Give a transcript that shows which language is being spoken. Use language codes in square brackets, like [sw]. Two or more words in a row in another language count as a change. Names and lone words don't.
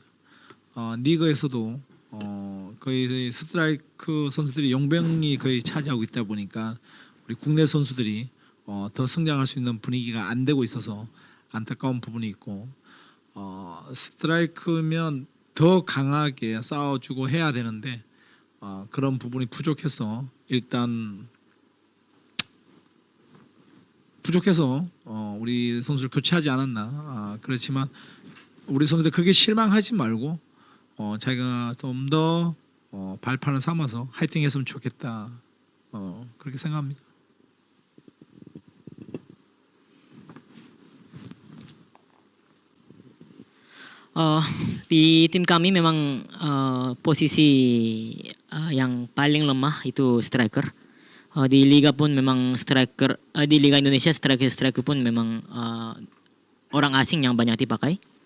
[ko] 리그에서도 거의 스트라이크 선수들이 용병이 거의 차지하고 있다 보니까 우리 국내 선수들이 더 성장할 수 있는 분위기가 안 되고 있어서 안타까운 부분이 있고 스트라이크면 더 강하게 싸워주고 해야 되는데 그런 부분이 부족해서 일단 우리 선수를 교체하지 않았나. 그렇지만 우리 선수들 그렇게 실망하지 말고 자기가 좀 더 발판을 삼아서 화이팅했으면 좋겠다. 그렇게 생각합니다. [id] Di tim kami memang posisi yang paling lemah itu striker. Di liga pun memang striker, di liga Indonesia striker pun memang orang asing yang banyak dipakai.